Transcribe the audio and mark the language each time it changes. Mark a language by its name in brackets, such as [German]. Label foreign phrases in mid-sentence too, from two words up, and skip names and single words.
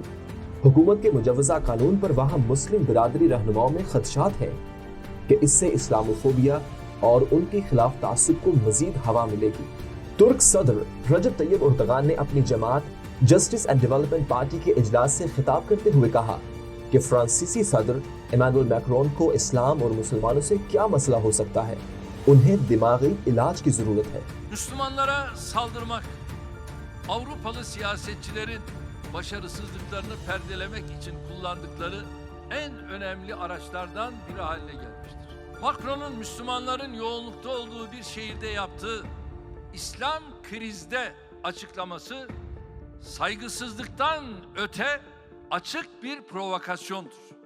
[Urdu] حکومت کے مجوزہ قانون پر وہاں مسلم برادری رہنماؤں میں خدشات ہیں کہ اس سے اسلاموفوبیا اور ان کے خلاف تعصب کو مزید ہوا ملے گی۔ ترک صدر رجب طیب اردوغان نے اپنی جماعت جسٹس اینڈ ڈیولپمنٹ پارٹی کے اجلاس سے خطاب کرتے ہوئے کہا کہ فرانسیسی صدر ایمانوئل میکرون کو اسلام اور مسلمانوں سے کیا مسئلہ ہو سکتا ہے، انہیں دماغی علاج کی ضرورت ہے۔ [Turkish] Müslümanlara saldırmak, Avrupalı siyasetçilerin başarısızlıklarını perdelemek için kullandıkları en önemli araçlardan biri haline gelmiştir. Macron'un Müslümanların yoğunlukta olduğu bir şehirde yaptığı İslam krizde açıklaması saygısızlıktan öte açık bir provokasyondur.